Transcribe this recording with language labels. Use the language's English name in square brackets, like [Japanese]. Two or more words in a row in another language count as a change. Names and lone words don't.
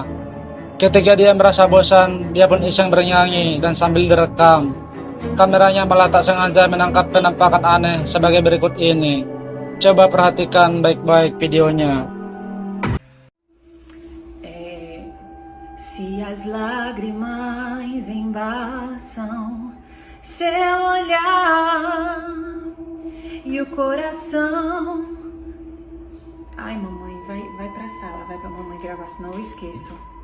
[Indonesian] Ketika dia merasa bosan, dia pun iseng bernyanyi dan sambil direkam. Kameranya malah tak sengaja menangkap penampakan aneh sebagai berikut ini. Coba perhatikan baik-baik videonya. [Portuguese] Se as lágrimas embaçam seu olhar e o coração. Ai, mamãe, vai pra sala, vai pra mamãe gravar, senão eu esqueço.